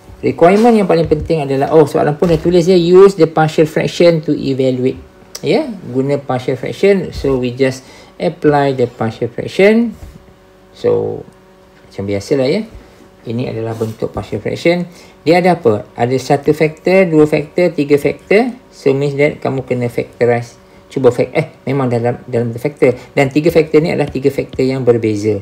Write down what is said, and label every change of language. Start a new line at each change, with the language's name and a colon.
Malay: Requirement yang paling penting adalah, soalan pun dah tulis ya,
English: use the partial fraction to evaluate.
Malay: Ya, guna partial fraction.
English: So we just apply the partial fraction.
Malay: So macam biasalah ya. Ini adalah bentuk partial fraction. Dia ada apa? Ada 1 faktor, 2 faktor, 3 faktor.
English: So means that
Malay: kamu kena
English: factorize.
Malay: Cuba memang dalam faktor. Dan 3 faktor ni adalah 3 faktor yang berbeza.